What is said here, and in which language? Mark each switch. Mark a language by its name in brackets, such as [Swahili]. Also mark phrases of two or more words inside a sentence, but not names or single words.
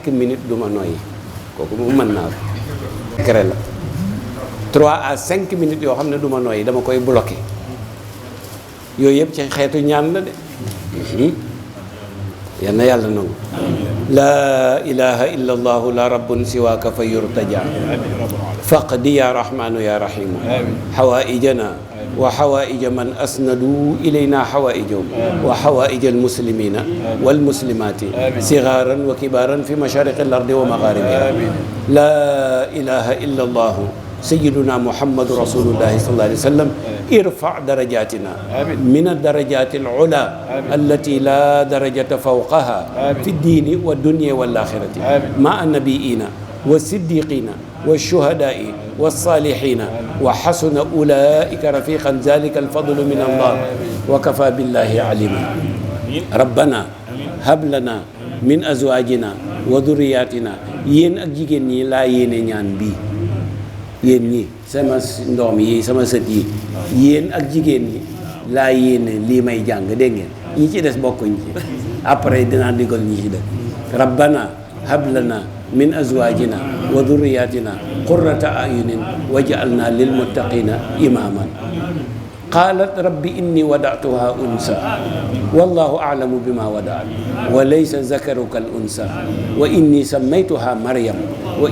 [Wolof] minutes du ma noyyi kooku moom mën naa ko cré la [French] 3 à 5 minutes [Wolof] yoo xam ne du ma noyyi dama koy bloqué yooyu yëpp ci xeetu ñaan la de yal na yàlla nangu. [Arabic] لا إله إلا الله لا رب سواك فيرتجى فاقض يا رحمن يا رحيم حوائجنا وحوائج من أسند إلينا حوائجهم وحوائج المسلمين والمسلمات صغارا وكبارا في مشارق الأرض ومغاربها. لا إله إلا الله سيدنا محمد رسول الله صلى الله عليه وسلم ارفع درجاتنا من الدرجات العلى التي لا درجة فوقها في الدين والدنيا والآخرة مع النبيين والصديقين والشهداء والصالحين وحسن أولئك رفيقا ذلك الفضل من الله وكفى بالله عليما. ربنا هب لنا من أزواجنا وذرياتنا. [Wolof] yéen ak jigéen ñi laa yéene ñaan bi, yéen ñi sama ndoom yi sama sët yi, yéen ak jigéen ñi laa yéene lii may jàng, dégg ngeen ñi ci des bokkuñ ci, après dinaa digal ñi ci des. [Arabic] ربنا هب لنا من أزواجنا وذرياتنا قرة أعين واجعلنا للمتقين إماما. قالت رب إني وضعتها أنثى والله أعلم بما وضعت وليس الذكر كالأنثى وإني سميتها مريم و